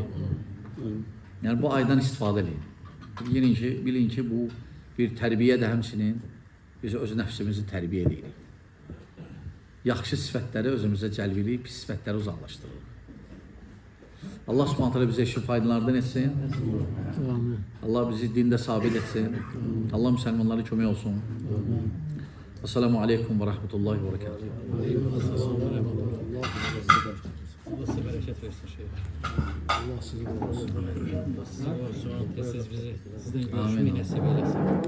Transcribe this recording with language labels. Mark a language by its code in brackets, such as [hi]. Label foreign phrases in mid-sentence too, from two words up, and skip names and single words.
[az] Yəni bu aydan istifadə edin. Bilin ki bu bir tərbiyə də həmçinin biz öz nəfsimizi tərbiyə edirik. Yaxşı sifətləri özümüzə cəlb edib, pis sifətləri uzaqlaşdırırıq. Allah [ar] سبحانه وتعالى [az] bizə işin faydalardan etsin. Allah bizi dində sabit etsin. Allah müsəlmanlara kömək olsun. [ar] السلام عليكم ورحمة الله وبركاته. [tr] Allah size bereket versin şeyh. Allah sizi korusun. Siz bizi sizden görüşmeyi nasip eylesin.